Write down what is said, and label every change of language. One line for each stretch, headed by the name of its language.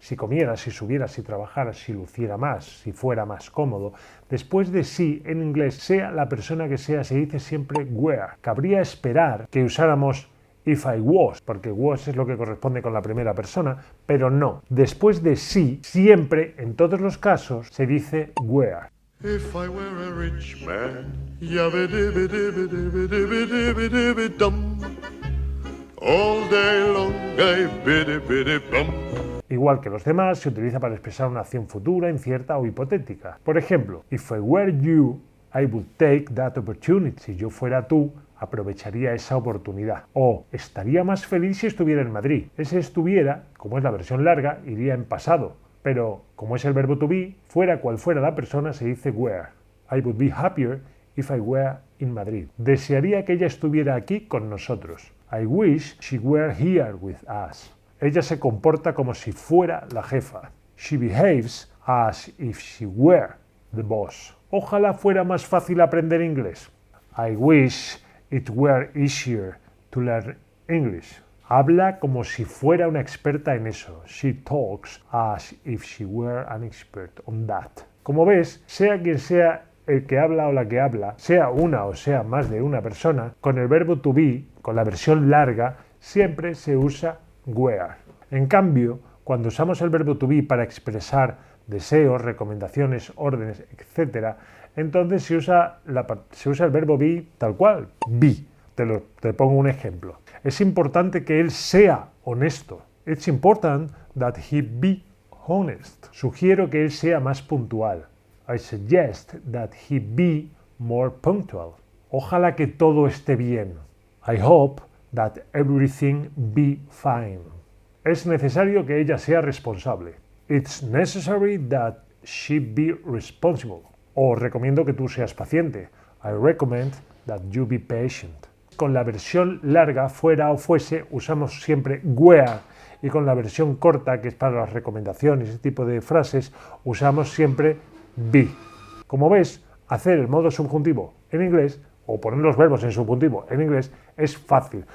Spanish: Si comieras, si subieras, si trabajaras, si luciera más, si fuera más cómodo. Después de si en inglés, sea la persona que sea, se dice siempre were. Cabría esperar que usáramos
English: if I was,
Spanish: porque was es lo que corresponde con la primera persona, pero no. Después de sí, siempre, en todos los casos, se dice were.
English: If I were a rich man, yabba-dibba-dibba-dibba-dibba-dibba-dibba-dum. All day long, biddy-biddy-bum.
Spanish: Igual que los demás, se utiliza para expresar una acción futura, incierta o hipotética. Por ejemplo,
English: if I were you, I would take that opportunity.
Spanish: Si yo fuera tú, aprovecharía esa oportunidad. O estaría más feliz si estuviera en Madrid. Ese estuviera, como es la versión larga, iría en pasado. Pero, como es el verbo to be, fuera cual fuera la persona, se dice were.
English: I would be happier if I were in Madrid.
Spanish: Desearía que ella estuviera aquí con nosotros.
English: I wish she were here with us.
Spanish: Ella se comporta como si fuera la jefa.
English: She behaves as if she were the boss.
Spanish: Ojalá fuera más fácil aprender inglés.
English: I wish it were easier to learn English.
Spanish: Habla como si fuera una experta en eso.
English: She talks as if she were an expert on that.
Spanish: Como ves, sea quien sea el que habla o la que habla, sea una o sea más de una persona, con el verbo to be, con la versión larga, siempre se usa were. En cambio, cuando usamos el verbo to be para expresar deseos, recomendaciones, órdenes, etc., entonces se usa el verbo be tal cual, be. Te pongo un ejemplo. Es importante que él sea honesto.
English: It's important that he be honest.
Spanish: Sugiero que él sea más puntual.
English: I suggest that he be more punctual.
Spanish: Ojalá que todo esté bien.
English: I hope that everything be fine.
Spanish: Es necesario que ella sea responsable.
English: It's necessary that she be responsible.
Spanish: O recomiendo que tú seas paciente.
English: I recommend that you be patient.
Spanish: Con la versión larga, fuera o fuese, usamos siempre were. Y con la versión corta, que es para las recomendaciones, ese tipo de frases, usamos siempre be. Como ves, hacer el modo subjuntivo en inglés o poner los verbos en subjuntivo en inglés es fácil.